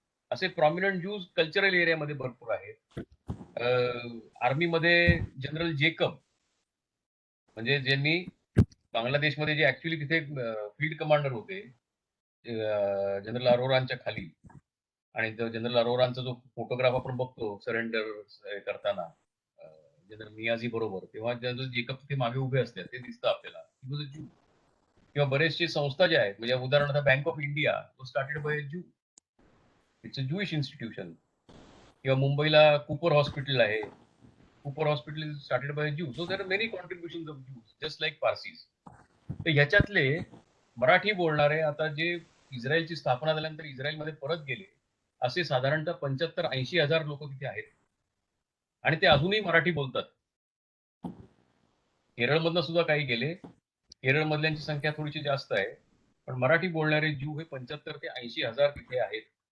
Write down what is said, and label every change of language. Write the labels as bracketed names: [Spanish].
[Marathi] असे प्रॉमिनंट ज्यूज कल्चरल एरियामध्ये भरपूर आहेत. आर्मीमध्ये जनरल जेकब म्हणजे ज्यांनी बांगलादेशमध्ये जे ऍक्च्युली तिथे फील्ड कमांडर होते जनरल अरोरांच्या खाली, आणि जनरल अरोरांचा जो फोटोग्राफ आपण बघतो सरेंडर करताना जनरल नियाझी बरोबर, तेव्हा जनरल जेकब तिथे मागे उभे असतात, ते दिसतं आपल्याला. ज्यू. किंवा बरेचसे संस्था ज्या आहेत, म्हणजे उदाहरणार्थ बँक ऑफ इंडिया तो [English] Started by Jew. It's a Jewish institution. [Marathi] किंवा मुंबईला कूपर हॉस्पिटल आहे. [English] Cooper hospital is started by Jew. So there are many contribution of Jews just like Parsis. [Marathi] तर ह्याच्यातले मराठी बोलणारे आता जे इस्रायलची स्थापना झाल्यानंतर इस्रायलमध्ये परत गेले, असे साधारणतः 75-80 हजार लोक तिथे आहेत आणि ते अजूनही मराठी बोलतात. केरळमधनं सुद्धा काही गेले. केरळमधल्यांची संख्या थोडीशी जास्त आहे, पण मराठी बोलणारे ज्यू हे 75 ते 80 हजार तिथे आहेत.